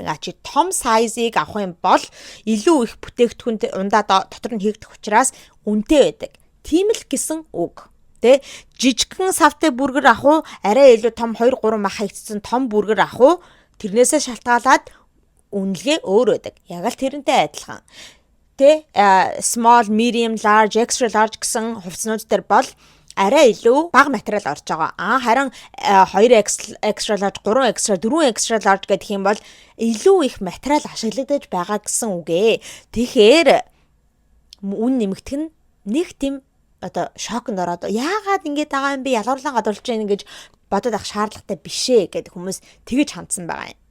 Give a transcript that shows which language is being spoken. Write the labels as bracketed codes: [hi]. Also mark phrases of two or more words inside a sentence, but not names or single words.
[mn] Чи том size-ыг авах юм бол илүү их бүтээгдэхүүн ундаа дотор нь хийгдэх учраас үнэтэй байдаг. Тийм л гэсэн үг. Тэ жижигхэн савтай бүргэр авах уу арай илүү том 2-3 мах хийгдсэн том бүргэр авах уу тэрнээсээ шалтгаалаад үнэлгээ өөр байдаг. Яг л тэрнтэй адилхан. Тэ [en] small, medium, large, extra large [mn] гэсэн хувцснууд дээр бол арай илүү бага материал орж байгаа. Харин 2 [en] extra large, 3 extra, 4 extra large [mn] гэх юм бол илүү их материал ашиглагдаж байгаа гэсэн үг ээ. Тэгэхээр үн нэмэгдэх нь нэг тийм одоо шокнд ороод яагаад ингэж байгаа юм бэ? Ялгарлан гадуулж байна гэж бодоод ах шаардлагатай бишээ гэдэг хүмүүс тэгэж хандсан байгаа юм.